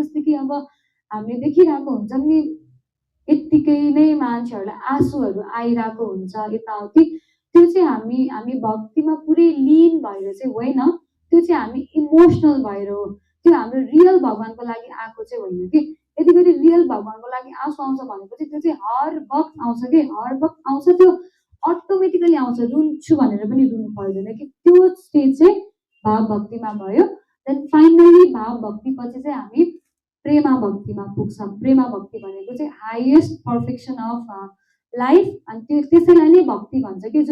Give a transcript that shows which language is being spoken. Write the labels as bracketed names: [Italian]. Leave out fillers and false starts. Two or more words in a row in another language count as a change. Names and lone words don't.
[Nepali] जस्तै कि अब हामीले देखिरहेको हुन्छौँ नि, यत्तिकै नै मान्छेहरूलाई आँसुहरू आइरहेको हुन्छ यताउति, त्यो चाहिँ हामी भक्तिमा पुरै लीन भएर चाहिँ होइन, त्यो चाहिँ हामी इमोसनल भएर हो, त्यो हाम्रो रियल भगवान्को लागि आएको चाहिँ होइन कि। यति गरी रियल भगवान्को लागि आँसु आउँछ भनेपछि त्यो चाहिँ [Hindi] हर वक्त [Nepali] आउँछ कि, [Hindi] हर वक्त [Nepali] आउँछ, त्यो अटोमेटिकली आउँछ, रुन्छु भनेर पनि रुनु पर्दैन कि। त्यो स्टेज चाहिँ भाव भक्तिमा भयो। [English] then finally [Nepali] भाव भक्ति पछि चाहिँ हामी प्रेमा भक्तिमा पुग्छौँ। प्रेमा भक्ति भनेको चाहिँ [English] highest perfection of life, [Nepali] अनि त्यसैलाई नै भक्ति भन्छ कि।